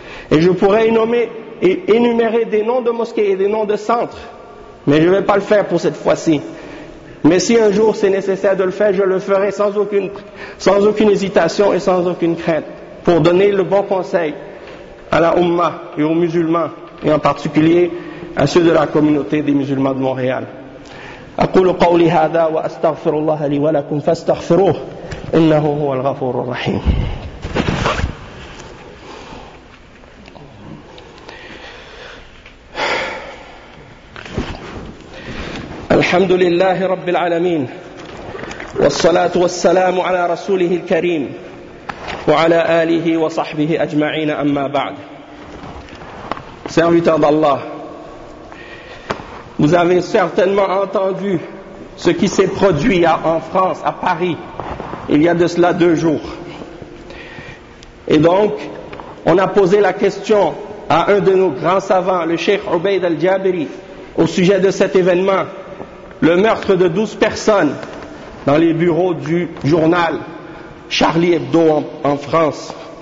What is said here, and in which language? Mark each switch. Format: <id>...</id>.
<fr>Et je pourrais énumérer des noms de mosquées et des noms de centres, mais je ne vais pas le faire pour cette fois-ci. Mais si un jour c'est nécessaire de le faire, je le ferai sans aucune hésitation et sans aucune crainte, pour donner le bon conseil à la Ummah et aux musulmans, et en particulier à ceux de la communauté des musulmans de Montréal.</fr> <ar>أقول قولي هذا وأستغفر الله لي ولكم فاستغفروه إنه هو الغفور الرحيم. الحمد لله رب العالمين والصلاة والسلام على رسوله الكريم وعلى آله وصحبه أجمعين أما بعد.</ar> <fr>Serviteur d'Allah, Vous avez certainement entendu ce qui s'est produit en France, à Paris, il y a de cela 2 jours. Et donc, on a posé la question à un de nos grands savants, le Cheikh Ubayd al-Jabri, au sujet de cet événement, le meurtre de 12 personnes dans les bureaux du journal Charlie Hebdo en France.</fr>